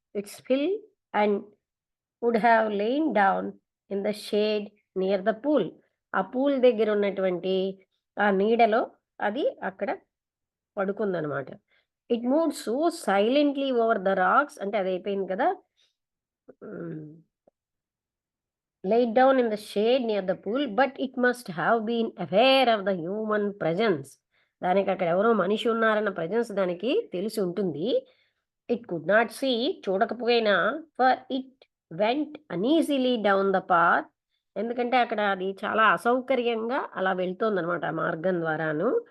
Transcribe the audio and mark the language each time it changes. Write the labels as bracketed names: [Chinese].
[English] It's fill and would have lain down in the shade near the pool. [Telugu] ఆ pool దగ్గర ఉన్నటువంటి ఆ నీడలో అది అక్కడ పడుకుందనమాట. [English] it moved so silently over the rocks, [Telugu] అంటే అదయిపోయింది కదా! హ్మ్. [English] laid down in the shade near the pool, but it must have been aware of the human presence. [Telugu] దానికి అక్కడ ఎవరో మనిషి ఉన్నారన్న ప్రెజెన్స్ దానికి తెలిసి ఉంటుంది. [English] it could not see, [Telugu] చూడకపోయినా, [English] For it went uneasily down the path. [Telugu] ఎందుకంటే అక్కడ అది చాలా అసౌకర్యంగా అలా వెళ్తోందనమాట ఆ మార్గం ద్వారాను.